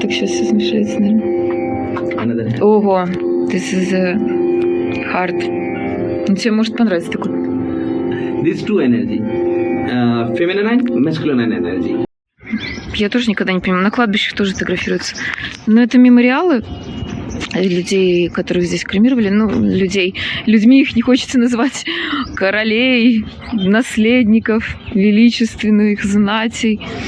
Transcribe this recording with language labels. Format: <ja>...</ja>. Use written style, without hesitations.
<ru>Так сейчас все смешается, наверное.</ru> <en>Another hand. Ого, this is hard.</en> <ru>Ну, тебе может понравиться такой.</ru> <en>These two energy. Feminine and masculine energy.</en> <ru>Я тоже никогда не понимаю. На кладбищах тоже фотографируются. Но это мемориалы людей, которых здесь кремировали. Ну, людей. Людьми их не хочется называть. Королей, наследников, величественных знатей.</ru>